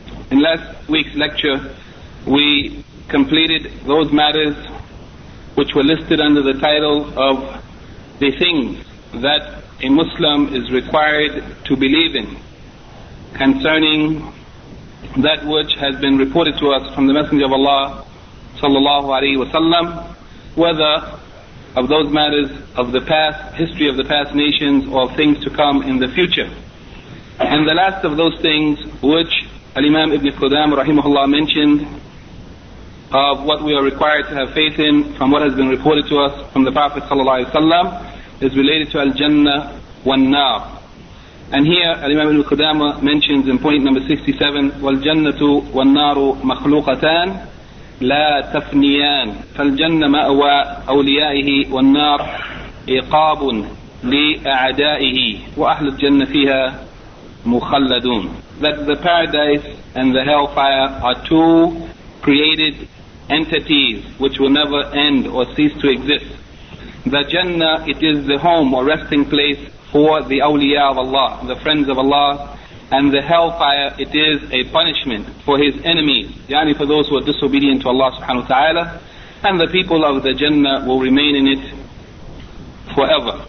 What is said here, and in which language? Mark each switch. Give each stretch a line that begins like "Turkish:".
English: In last week's lecture, we completed those matters which were listed under the title of the things that a Muslim is required to believe in concerning that which has been reported to us from the Messenger of Allah sallallahu alaihi wasallam, whether of those matters of the past, history of the past nations, or things to come in the future. And the last of those things which Al-Imam Ibn Qudamah rahimahullah mentioned of what we are required to have faith in from what has been reported to us from the Prophet sallallahu alaihi wasallam is related to Al-Jannah wa Nar. And here Al-Imam Ibn Qudamah mentions in point number 67,
Arabic: وَالْجَنَّةُ وَالنَّارُ مَخْلُوقَتَانِ لا تفنيان فالجنة مأوى أوليائه والنار إقاب لأعدائه وأهل الجنة فيها مخلدون.
English: That the paradise and the hellfire are two created entities which will never end or cease to exist. The Jannah, it is the home or resting place for the awliya of Allah, the friends of Allah. And the hellfire, it is a punishment for his enemies, yani for those who are disobedient to Allah subhanahu wa ta'ala, and the people of the Jannah will remain in it forever.